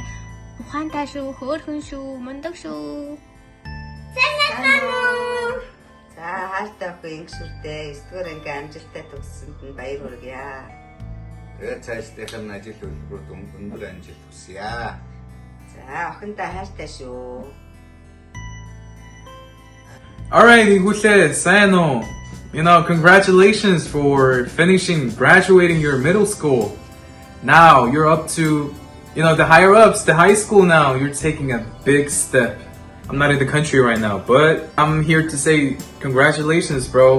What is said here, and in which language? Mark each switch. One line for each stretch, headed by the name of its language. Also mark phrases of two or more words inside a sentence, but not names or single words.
Mongolian: Ухаантай шүү, хөөрхөн шүү, мундаг шүү. За хайртай охин ингэшүртэй 9-р ангийн амжилттай төгссөнд нь баяр хүргье. Тэгээд цаашдынх нь ажил хөдөлгөөрт өндөр амжилт хүсье. За охинтой хайртай шүү.
English: Alright, Igule, Sano. Congratulations for finishing, graduating your middle school. Now you're up to, the higher ups, the high school now. You're taking a big step. I'm not in the country right now, but I'm here to say congratulations, bro.